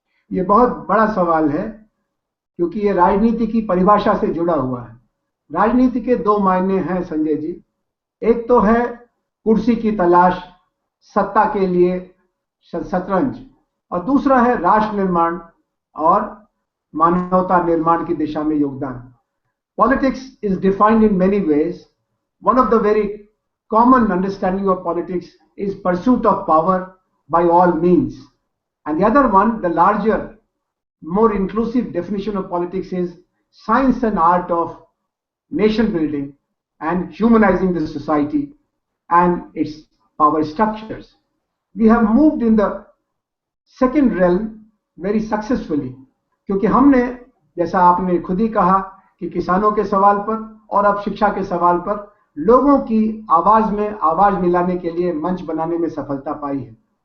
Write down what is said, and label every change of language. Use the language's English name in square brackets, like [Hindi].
[Hindi] ये बहुत बड़ा सवाल है क्योंकि ये राजनीति की परिभाषा से जुड़ा हुआ है। राजनीति के 2 मायने हैं संजय जी। एक तो है कुर्सी की तलाश, सत्ता के लिए शतरंज, और दूसरा है राष्ट्र निर्माण और मानवता निर्माण की दिशा में योगदान। [English] Politics is defined in many ways. One of the very common understanding of politics is pursuit of power by all means. And the other one, the larger, more inclusive definition of politics is science and art of nation building and humanizing the society and its power structures. We have moved in the second realm very successfully, [Hindi] क्योंकि हमने, जैसा आपने खुद ही कहा, कि किसानों के सवाल पर और अब शिक्षा के सवाल पर लोगों की आवाज में आवाज मिलाने के लिए मंच बनाने में सफलता पाई है।